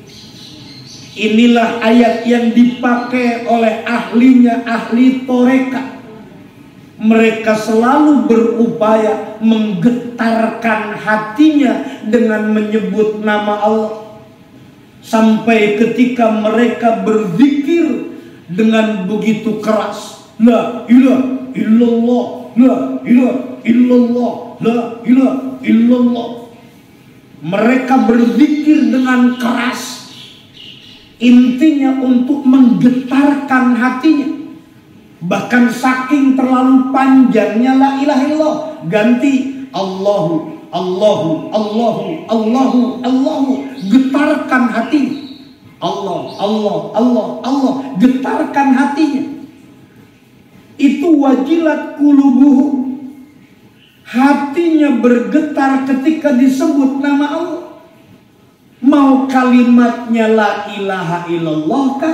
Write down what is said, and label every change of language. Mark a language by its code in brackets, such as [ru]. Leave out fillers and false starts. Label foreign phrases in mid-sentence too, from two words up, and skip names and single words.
[id] Inilah ayat yang dipakai oleh ahli toreka. Mereka selalu berupaya menggetarkan hatinya dengan menyebut nama Allah. Sampai ketika mereka berzikir dengan begitu keras, [ar] la ilaha illallah, la ilaha illallah, la ilaha illallah. [id] Mereka berzikir dengan keras, intinya untuk menggetarkan hatinya. Bahkan saking terlalu panjangnya [ar] la ilaha illallah, [id] ganti [ar] Allahu, Allahu, Allahu, Allahu, Allahu. [id] Getarkan hatinya. [ar] Allah, Allah, Allah, Allah. [id] Getarkan hatinya. Itu [ar] wajilat qulubuhum. [id] Hatinya bergetar ketika disebut nama Allah. Mau kalimatnya [ar] la ilaha illallah [id] kah?